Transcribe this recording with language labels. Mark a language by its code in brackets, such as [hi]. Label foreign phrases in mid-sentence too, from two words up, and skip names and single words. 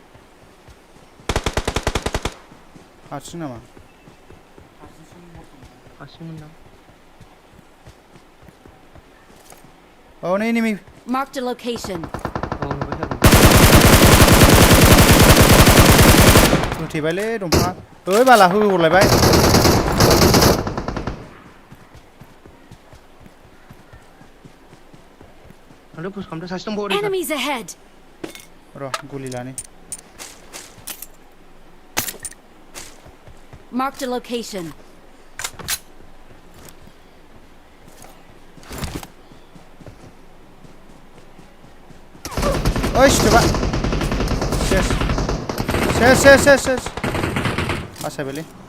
[brx] हारसिं नामा हारसिंमोन दां [en] Oh, नै enemy. Marked a location. [brx] औ नुबाय थादों होथेबायलै दंफाङा ओइ बाला होहरलायबाय थांदो पुश खालामदो सासे दंबावो ओरै [en] Enemies ahead. [brx] र' गुलि लानि [en] Marked a location. [brx] ओइ सिथोबा सेस बासायबायलै